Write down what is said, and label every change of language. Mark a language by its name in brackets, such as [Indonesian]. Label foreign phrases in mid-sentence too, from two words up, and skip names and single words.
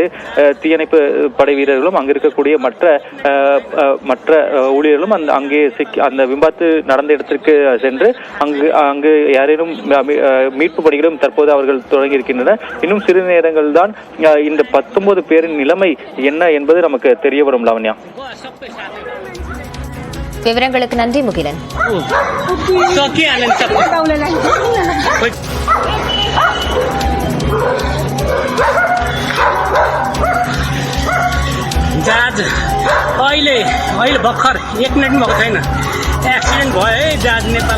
[Tamil] தீயணைப்பு படை வீரர்களும் அங்கு இருக்கக்கூடிய மற்ற ஊழியர்களும் அங்கே அந்த விபத்து நடந்த இடத்திற்கு சென்று அங்கு யாரேனும் மீட்பு பணிகளும் தற்போது அவர்கள் தொடங்கி இருக்கின்றனர். இன்னும் சிறு நேரங்கள் தான் இந்த 19 பேரின் நிலைமை என்ன என்பது நமக்கு தெரிய வரும். லாவண்யா, விவரங்களுக்கு நன்றி முகிலன். [Nepali] जहाज अहिले भर्खर 1 मिनट पनि भएको छैन, एक्सिडेन्ट भयो है।